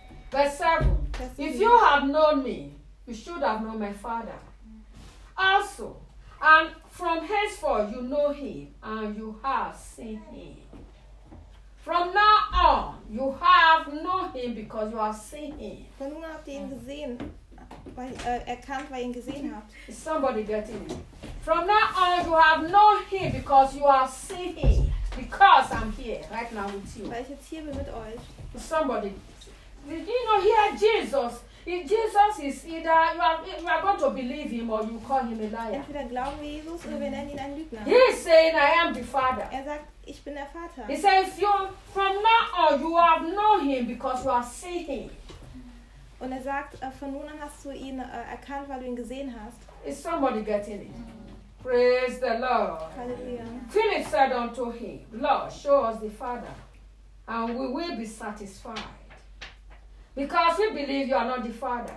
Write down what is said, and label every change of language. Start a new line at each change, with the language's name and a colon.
English: Verse 7. If you have known me, you should have known my Father. Also, and from henceforth you know him and you have seen him. From now on, you have known him because you have seen him.
German: Von nun habt ihr ihn gesehen, erkannt, weil ihr ihn gesehen habt.
English: Is somebody getting it? From now on, you have known him because you have seen him. Because I'm here right now with you.
German: Weil ich jetzt hier bin mit euch.
English: Is somebody? Did you know here Jesus? If Jesus is either you are going to believe him or you call him a liar.
German: Entweder glauben wir Jesus oder wir nennen ihn einen Lügner.
English: He is saying, I am the Father.
German: Er sagt, ich bin der Vater.
English: He says, if you from now on you have known him because you have seen him.
German: Und er sagt, von nun an hast du ihn erkannt, weil du ihn gesehen hast.
English: Is somebody getting it? Praise the Lord. Hallelujah. Philip said unto him, Lord, show us the Father, and we will be satisfied. Because we believe you are not the Father.